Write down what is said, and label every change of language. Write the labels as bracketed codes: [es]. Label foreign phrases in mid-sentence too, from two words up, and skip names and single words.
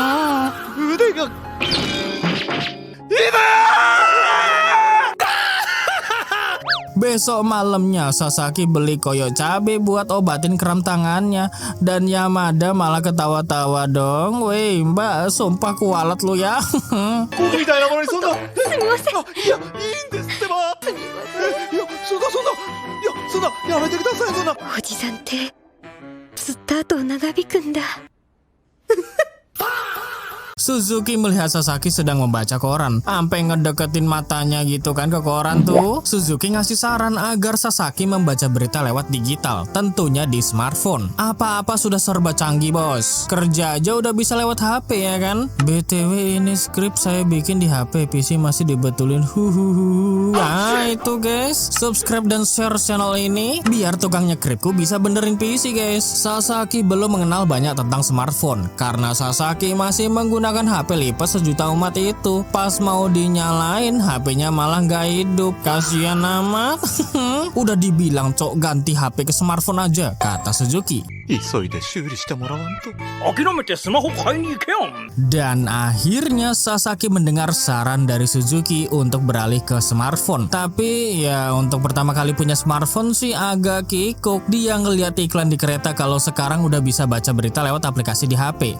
[id] Besok malamnya Sasaki beli koyo cabe buat obatin kram tangannya. Dan Yamada malah ketawa-tawa dong. Weh mbak, sumpah kualat lu ya. [ja] みたいなものにそんな。すみません。いや、いいんですってば。いや、そんな。いや、そんな、やめてください、そんな。おじさんってずっと後を長引くんだ [id] Suzuki melihat Sasaki sedang membaca koran, sampai ngedeketin matanya gitu kan ke koran tuh. Suzuki ngasih saran agar Sasaki membaca berita lewat digital, tentunya di smartphone. Apa-apa sudah serba canggih bos, kerja aja udah bisa lewat HP ya kan. BTW ini skrip saya bikin di HP, PC masih dibetulin. Nah itu guys, subscribe dan [en] share channel [id] ini biar tukang nyekripku bisa benerin PC guys. Sasaki belum mengenal banyak tentang smartphone karena Sasaki masih menggunakan HP lipat sejuta umat itu. Pas mau dinyalain HP-nya malah nggak hidup. Kasian amat. Udah dibilang cok ganti HP ke smartphone aja, kata Suzuki. [ja] 急いで修理してもらわんと。 [id] Dan akhirnya Sasaki mendengar saran dari Suzuki untuk beralih ke smartphone. Tapi ya untuk pertama kali punya smartphone sih agak kikuk. Dia ngeliat iklan di kereta kalau sekarang udah bisa baca berita lewat aplikasi di HP.